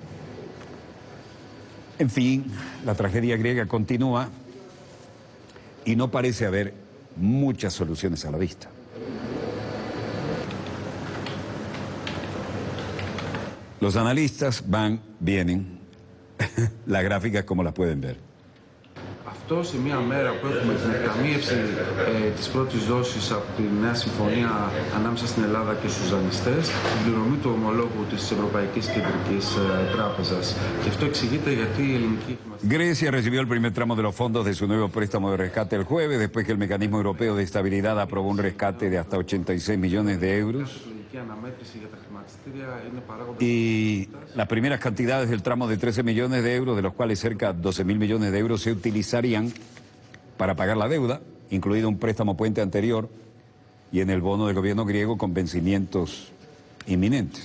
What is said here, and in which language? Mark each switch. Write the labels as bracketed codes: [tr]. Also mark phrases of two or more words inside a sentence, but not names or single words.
[es] En fin, la tragedia griega continúa y no parece haber muchas soluciones a la vista. Los analistas van, vienen, la gráfica es como la pueden ver. [el] Αυτό σε μια μέρα που έχουμε την εκταμείευση της πρώτης δόσης από τη νέα συμφωνία ανάμεσα στην Ελλάδα και στους δανειστές, την πληρωμή του ομολόγου της Ευρωπαϊκής Κεντρικής Τράπεζας. Και αυτό εξηγείται γιατί η ελληνική... [es] Grecia recibió el primer tramo de los fondos de su nuevo préstamo de rescate el jueves, después que el Mecanismo Europeo de Estabilidad aprobó un rescate de hasta 86 millones de euros. Y las primeras cantidades del tramo de 13 millones de euros, de los cuales cerca de 12.000 millones de euros se utilizarían para pagar la deuda, incluido un préstamo puente anterior y en el bono del gobierno griego con vencimientos inminentes.